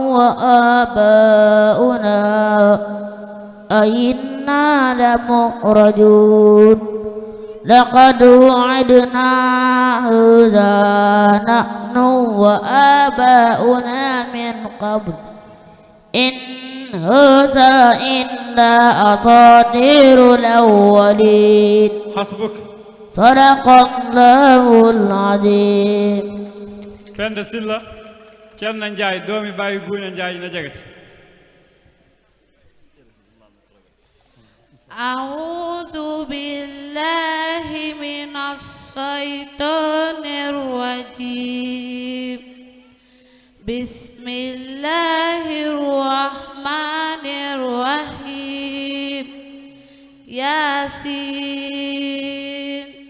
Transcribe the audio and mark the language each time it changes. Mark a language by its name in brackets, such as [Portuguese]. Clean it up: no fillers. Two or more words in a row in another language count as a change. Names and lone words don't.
[Arabic] وآباؤنا أئنا لمخرجون لقد وعدنا هذا نحن وآباؤنا من قبل إن هذا إلا أساطير الأولين حسبك صدق الله العظيم [Wolof] Penda Silla Cerno Njaay doomi bàyyi Guuna Njaay na jege si [Arabic] أعوذ بالله من الشيطان الرجيم بسم الله الرحمن الرحيم ياسين